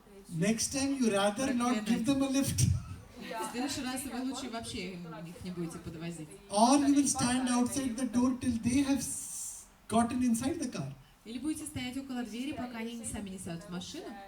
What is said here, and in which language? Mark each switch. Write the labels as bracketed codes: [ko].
[en] Next time you rather not give them a lift. [ru] В следующий раз вы лучше вообще их не будете подвозить. [en] Or you will stand outside the door till they have gotten inside the car. [ru] Или будете стоять около двери, пока они сами не сядут в машину.